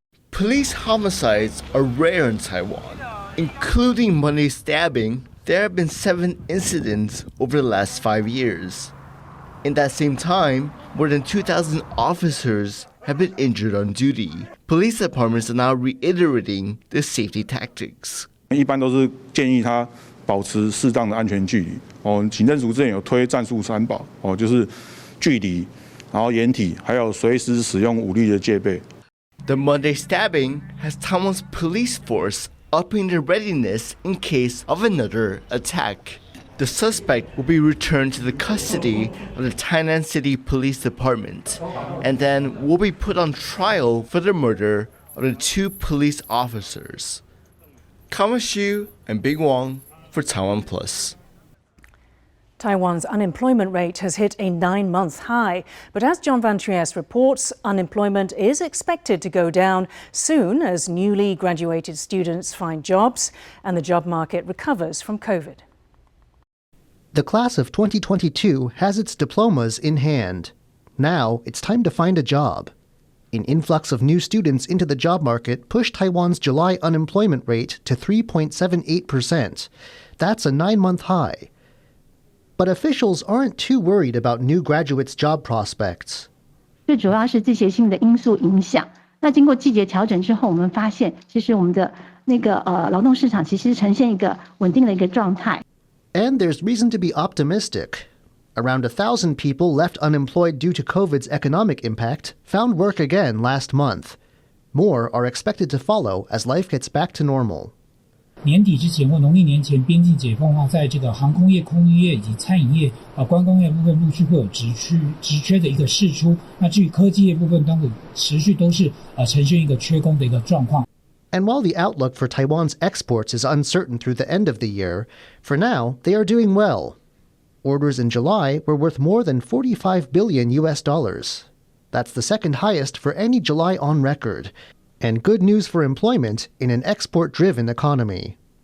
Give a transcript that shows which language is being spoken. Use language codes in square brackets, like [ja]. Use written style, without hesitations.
[en] Police homicides are rare in Taiwan, including Monday stabbing. There have been 7 incidents over the last 5 years. In that same time, more than 2,000 officers have been injured on duty. Police departments are now reiterating their safety tactics. [zh] 一般都是建议他保持适当的安全距离。警政署之前有推战术3宝，就是距离。然后掩体，还有随时使用武力的戒备。 [en] The Monday stabbing has Taiwan's police force upping their readiness in case of another attack. The suspect will be returned to the custody of the Tainan City Police Department, and then will be put on trial for the murder of the 2 police officers. Kama Xu and Bing Wang for TaiwanPlus. Taiwan's unemployment rate has hit a 9-month high, but as John Van Trieste reports, unemployment is expected to go down soon as newly graduated students find jobs and the job market recovers from COVID. The class of 2022 has its diplomas in hand. Now it's time to find a job. An influx of new students into the job market pushed Taiwan's July unemployment rate to 3.78%. That's a 9-month high. But officials aren't too worried about new graduates' job prospects. [zh] 最主要是季节性的因素影响。那经过季节调整之后，我们发现，其实我们的劳动市场其实呈现一个稳定的一个状态。 [en] And there's reason to be optimistic. Around 1,000 people left unemployed due to COVID's economic impact found work again last month. More are expected to follow as life gets back to normal. [zh] 年底之前或农历年前，边境解封的话，在这个航空业、空运业以及餐饮业、观光业部分陆续会有职缺的一个释出。那至于科技业部分，当然持续都是呈现一个缺工的一个状况。 [en] And while the outlook for Taiwan's exports is uncertain through the end of the year, for now they are doing well. Orders in July were worth more than $45 billion. That's the second highest for any July on record. And good news for employment in an export-driven economy.